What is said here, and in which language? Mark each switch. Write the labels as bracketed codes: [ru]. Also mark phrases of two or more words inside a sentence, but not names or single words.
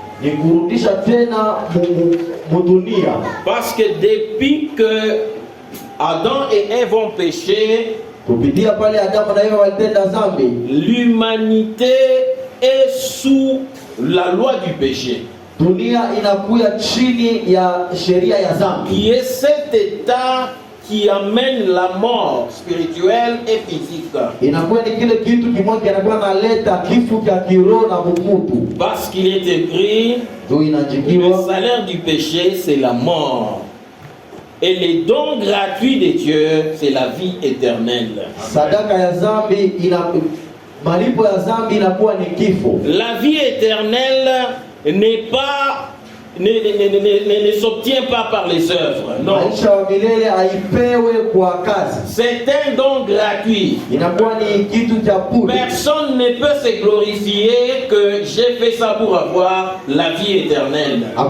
[fr] Parce que depuis que Adam et Ève ont péché, l'humanité est sous la loi du péché, qui est cet état qui amène la mort spirituelle et physique. [sw] Inakuwa ni kile kitu kimoja kinakuwa naleta kifo cha kiroho na mtu. [fr] Parce qu'il est écrit, le salaire du péché, c'est la mort. Et les dons gratuits de Dieu, c'est la vie éternelle. [sw] Sadaka ya zambi malipo ya zambi inakuwa ni kifo. [fr] La vie éternelle n'est pas ne s'obtient pas par les œuvres. Non. C'est un don gratuit. Personne ne peut se glorifier que j'ai fait ça pour avoir la vie éternelle.